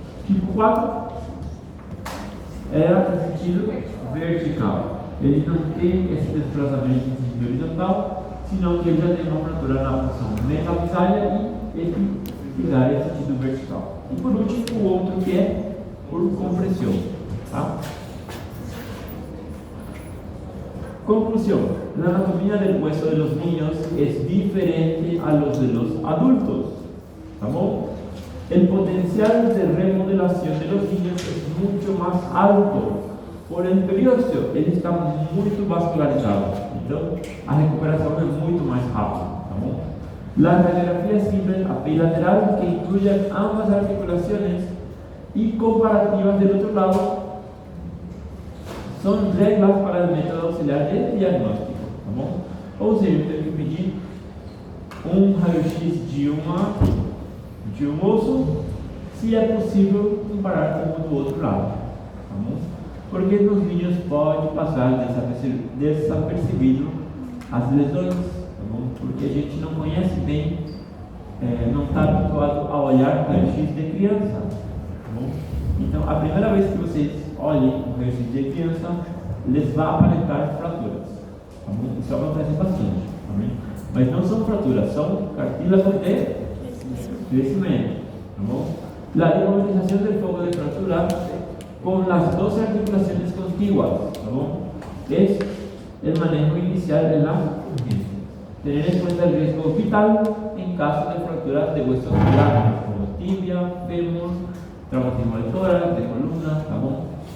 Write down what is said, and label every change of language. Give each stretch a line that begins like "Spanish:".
Portuguese: Tipo 4 é em sentido vertical. Ele não tem esse desplazamento em sentido horizontal, senão que ele já tem uma fratura na porção metapsália e epifisária em sentido vertical. E por último, o outro que é por compressão. Tá?
Spanish: Conclusión: la anatomía del hueso de los niños es diferente a los de los adultos. ¿Estamos? El potencial de remodelación de los niños es mucho más alto. Por el periósteo,
Portuguese: ele está muito vascularizado. Então, a recuperação é muito mais rápida. Tá bom?
Spanish: La radiografía simple apilateral, que incluye ambas articulaciones, y comparativas del otro lado, son reglas para el método auxiliar de diagnóstico,
Portuguese: tá bom? Ou seja, eu tenho que pedir um raio-x de um osso, se é possível comparar com o do outro lado, tá bom? Porque nos vídeos pode passar desapercebido as lesões, tá bom? Porque a gente não conhece bem, não está habituado a olhar raio-x de criança, tá bom? Então, a primeira vez que vocês olhem o raio-x de criança, les vai aparentar fraturas, tá bom? Isso acontece bastante, tá bem? Mas não são fraturas, são
Spanish: cartílagos de crecimiento,
Portuguese: tá bom?
Spanish: La inmovilización del foco de fractura con las dos articulaciones contiguas,
Portuguese: tá bom?
Spanish: Es el manejo inicial de la urgencia. Tener en cuenta el riesgo vital en caso de fracturas de huesos largos, como tibia, fémur, traumatismo de tórax, de columna,
Portuguese: tá bom?